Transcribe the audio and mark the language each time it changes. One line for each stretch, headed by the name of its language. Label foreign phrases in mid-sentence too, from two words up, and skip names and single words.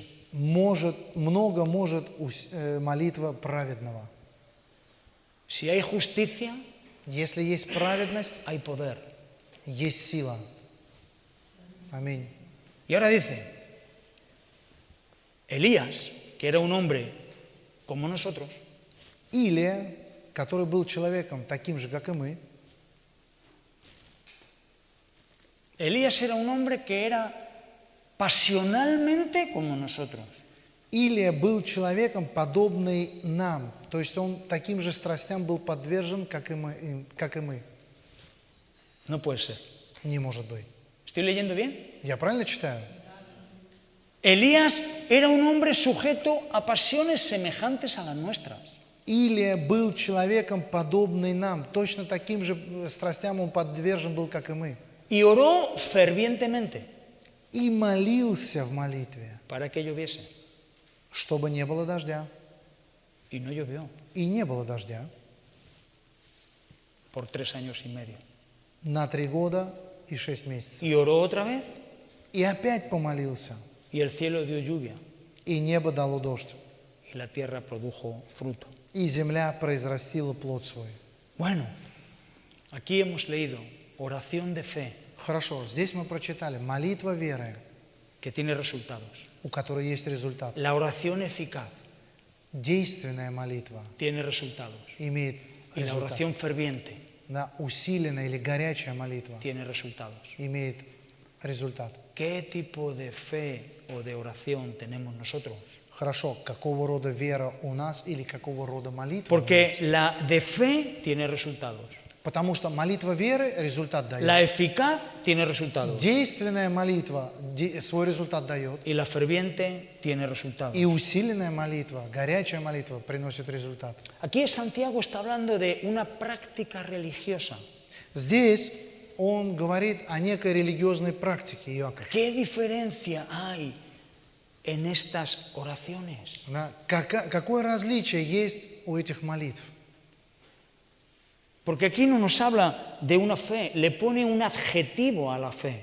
Russian: Много может молитва праведного.
Spanish: Si hay justicia,
Russian: Если есть праведность,
Spanish: hay poder.
Russian: есть сила. Аминь.
Spanish: Y ahora dice, Elías, que era un hombre como nosotros,
Russian: Илия, который был человеком таким же, как и мы,
Spanish: Elías era un hombre que era pasionalmente como nosotros.
Russian: Илия был человеком, подобный нам. То есть он таким же страстям был подвержен, как и мы.
Spanish: No puede ser.
Russian: Не может быть.
Spanish: ¿Estoy leyendo bien?
Russian: Я правильно читаю?
Spanish: Elías era un hombre sujeto a pasiones semejantes a las nuestras.
Russian: Илия был человеком, подобный нам. Точно таким же страстям он подвержен был, как и мы.
Spanish: Y oró fervientemente
Russian: И молился в молитве,
Spanish: para que lloviese.
Russian: чтобы не было дождя.
Spanish: Y no llovió
Russian: И не было дождя.
Spanish: por 3 años y medio.
Russian: На 3 года и 6 месяцев.
Spanish: Y oró otra vez
Russian: И опять помолился.
Spanish: y el cielo dio lluvia
Russian: И небо дало дождь.
Spanish: y la tierra produjo fruto.
Russian: И земля произрастила плод свой.
Spanish: Bueno, aquí hemos leído oración de fe
Russian: Хорошо, здесь мы прочитали молитва веры,
Spanish: que tiene resultados.
Russian: у которой есть результат.
Spanish: La oración eficaz
Russian: Действенная молитва
Spanish: tiene resultados.
Russian: имеет
Spanish: Y la
Russian: результат.
Spanish: oración ferviente
Russian: Да, усиленная или горячая молитва
Spanish: tiene resultados.
Russian: имеет результат.
Spanish: ¿Qué tipo de fe o de oración tenemos nosotros?
Russian: Хорошо, какого рода вера у нас или какого рода молитва у
Spanish: Porque
Russian: нас?
Spanish: la de fe tiene resultados.
Russian: Потому что молитва веры результат дает.
Spanish: La eficaz tiene resultados.
Russian: Действенная молитва свой результат дает.
Spanish: Y la ferviente tiene resultados.
Russian: И усиленная молитва, горячая молитва приносит результат.
Spanish: Aquí Santiago está hablando de una práctica religiosa.
Russian: Здесь он говорит о некой религиозной практике, Иаков.
Spanish: ¿Qué diferencia hay en estas oraciones?
Russian: Да, какое различие есть у этих молитв?
Spanish: Porque aquí no nos habla de una fe, le pone un adjetivo a la fe.